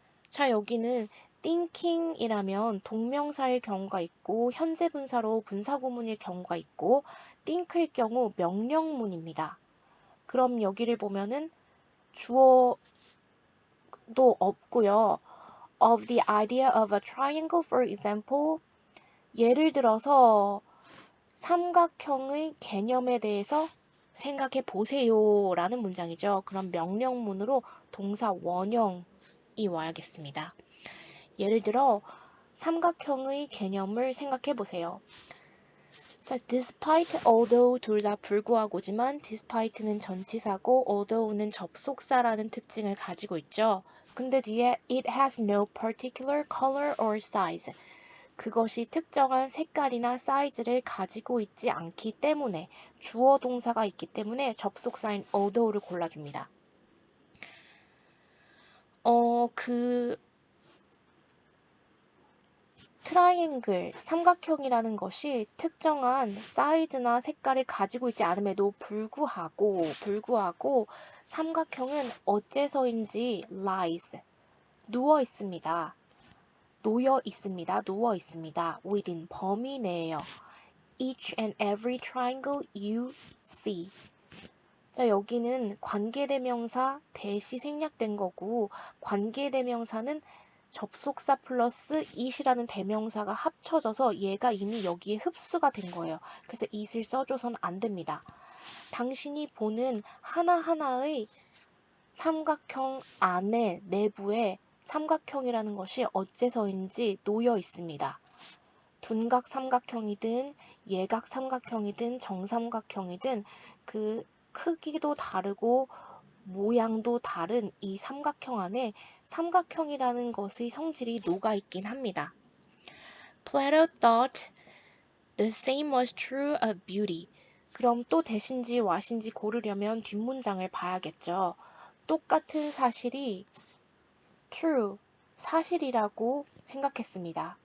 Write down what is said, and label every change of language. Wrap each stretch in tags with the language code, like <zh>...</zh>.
<ko>자, 여기는 thinking이라면 동명사일 경우가 있고 현재 분사로 분사구문일 경우가 있고 think일 경우 명령문입니다. 그럼 여기를 보면은 주어도 없고요.</ko> <en>Of the idea of a triangle, for example.</en> <ko>예를 들어서 삼각형의 개념에 대해서 생각해 보세요 라는 문장이죠. 그럼 명령문으로 동사 원형이 와야겠습니다. 예를 들어 삼각형의 개념을 생각해 보세요. 자, despite, although 둘 다 불구하고지만 despite는 전치사고 although는 접속사라는 특징을 가지고 있죠. 근데 뒤에</ko> <en>it has no particular color or size.</en> <ko>그것이 특정한 색깔이나 사이즈를 가지고 있지 않기 때문에 주어 동사가 있기 때문에 접속사인 although를 골라줍니다. 그 트라이앵글, 삼각형이라는 것이 특정한 사이즈나 색깔을 가지고 있지 않음에도 불구하고 삼각형은 어째서인지 lies, 누워 있습니다. 놓여 있습니다. 누워 있습니다. within, 범위 내에요.</ko> <en>each and every triangle you see.</en> <ko>자, 여기는 관계대명사 대시 생략된 거고, 관계대명사는 접속사 플러스 it이라는 대명사가 합쳐져서 얘가 이미 여기에 흡수가 된 거예요. 그래서 it을 써줘선 안 됩니다. 당신이 보는 하나하나의 삼각형 안에 내부에 삼각형이라는 것이 어째서인지 놓여 있습니다. 둔각 삼각형이든 예각 삼각형이든 정삼각형이든 그 크기도 다르고 모양도 다른 이 삼각형 안에 삼각형이라는 것의 성질이 녹아있긴 합니다.</ko> <en>Plato thought the same was true of beauty.</en> <ko>그럼 또 대신지 와신지 고르려면 뒷문장을 봐야겠죠. 똑같은 사실이 true, 사실이라고 생각했습니다.</ko>